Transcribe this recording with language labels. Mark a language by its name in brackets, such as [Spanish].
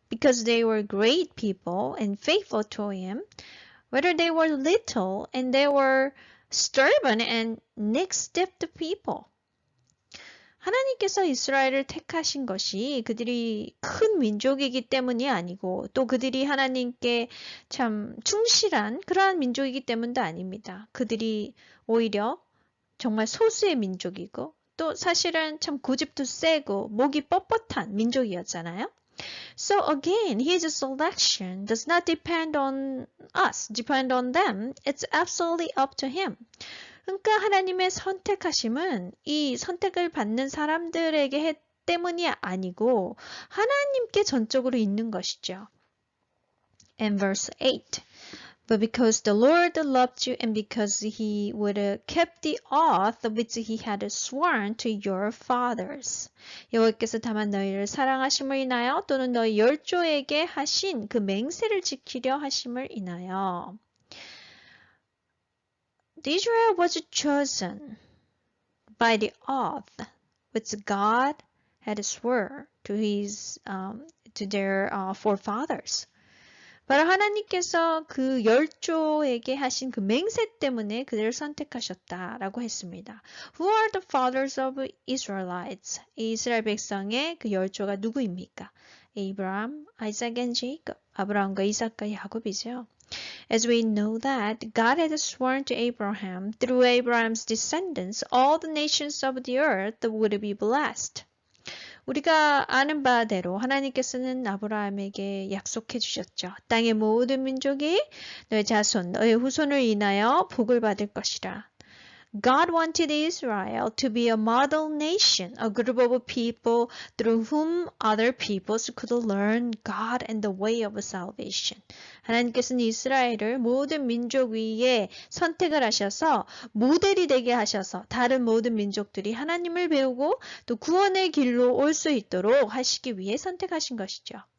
[English] because they were great people and faithful to him, whether they were little and they were stubborn and neck-stiff people. [Korean] 하나님께서 이스라엘을 택하신 것이 그들이 큰 민족이기 때문이 아니고 또 그들이 하나님께 참 충실한 그러한 민족이기 때문도 아닙니다. 그들이 오히려 정말 소수의 민족이고 또 사실은 참 고집도 세고 목이 뻣뻣한 민족이었잖아요. [English] So again, his selection does not depend on us, depend on them. It's absolutely up to him. [Korean] 그러니까 하나님의 선택하심은 이 선택을 받는 사람들에게 때문이 아니고 하나님께 전적으로 있는 것이죠. [English] And verse 8. But because the Lord loved you and because he would have kept the oath which he had sworn to your fathers. [Korean] 여호와께서 다만 너희를 사랑하심을 인하여 또는 너희 열조에게 하신 그 맹세를 지키려 하심을 인하여. [English] Israel was chosen by the oath which God had sworn to their forefathers. [Korean] 바로 하나님께서 그 열조에게 하신 그 맹세 때문에 그들을 선택하셨다라고 했습니다. [English] Who are the fathers of Israelites? [Korean] 이스라엘 백성의 그 열조가 누구입니까? [English] Abraham, Isaac and Jacob. [Korean] 아브라함과 이삭과 야곱이죠. [English] As we know that God had sworn to Abraham, through Abraham's descendants, all the nations of the earth would be blessed. [Korean] 우리가 아는 바대로 하나님께서는 아브라함에게 약속해 주셨죠. 땅의 모든 민족이 너의 자손, 너의 후손을 인하여 복을 받을 것이라. [English] God wanted Israel to be a model nation, a group of people through whom other peoples could learn God and the way of salvation. [Korean] 하나님께서는 이스라엘을 모든 민족 위에 선택을 하셔서 모델이 되게 하셔서 다른 모든 민족들이 하나님을 배우고 또 구원의 길로 올 수 있도록 하시기 위해 선택하신 것이죠.